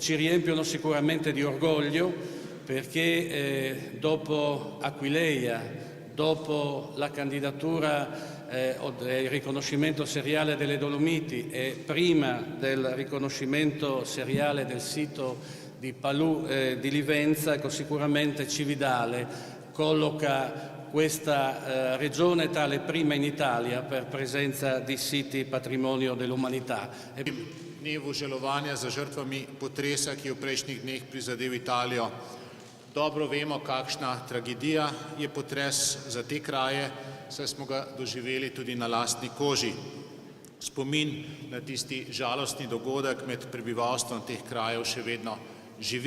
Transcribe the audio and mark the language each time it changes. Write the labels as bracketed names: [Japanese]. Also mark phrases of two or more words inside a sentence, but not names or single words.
[Italian] ci riempiono sicuramente di orgoglio, perché dopo Aquileia, dopo la candidatura o del riconoscimento seriale delle Dolomiti e prima del riconoscimento seriale del sito di Palù di Livenza, ecco, sicuramente Cividale colloca questa regione tra le prime in Italia per presenza di siti patrimonio dell'umanità. [Slovenian] Dnevu žalovanja za žrtvami potresa, ki je v prejšnjih dneh prizadel Italijo. Dobro vemo, kakšna tragedija je potres za te kraje, saj smo ga doživeli tudi na lastni koži. Spomin na tisti žalostni dogodek med prebivalstvom teh krajev še vedno živi.